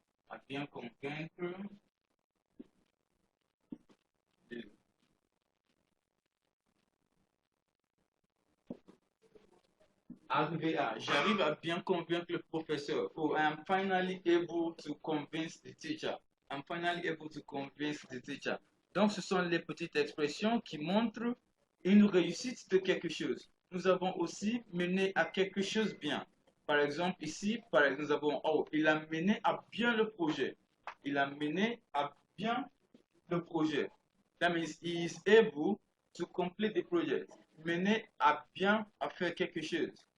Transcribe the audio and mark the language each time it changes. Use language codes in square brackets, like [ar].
[fr] À bien convaincre. Arriver à, j'arrive à bien convaincre le professeur. [en] Oh, I am finally able to convince the teacher. I'm finally able to convince the teacher. [fr] Donc, ce sont les petites expressions qui montrent une réussite de quelque chose. Nous avons aussi mené à quelque chose bien. Par exemple, ici, nous avons, oh, il a mené à bien le projet. Il a mené à bien le projet. [en] That means he is able to complete the project. [fr] Mener à bien à faire quelque chose.